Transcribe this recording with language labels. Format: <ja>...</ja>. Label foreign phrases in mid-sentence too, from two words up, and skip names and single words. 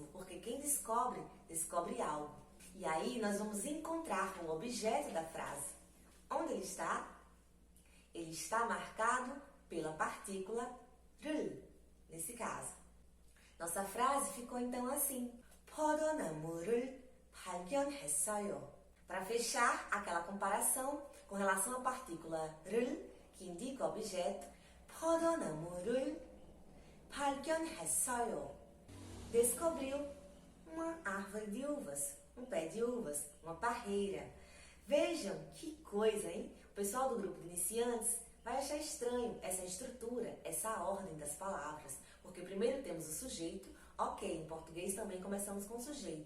<pt>Porque quem descobre, descobre algo. E aí nós vamos encontrar o objeto da frase. Onde ele está? Ele está marcado pela partícula 를, nesse caso. Nossa frase ficou então assim.</pt> <ko>포도나무를 발견했어요.</ko> <pt>Para fechar aquela comparação com relação à partícula 를, que indica o objeto,</pt> <ko>포도나무를 발견했어요.</ko> <pt>Descobriu uma árvore de uvas, um pé de uvas, uma parreira. Vejam que coisa, hein? O pessoal do grupo de iniciantes vai achar estranho essa estrutura, essa ordem das palavras, porque primeiro temos o sujeito, ok, em português também começamos com o sujeito.</pt>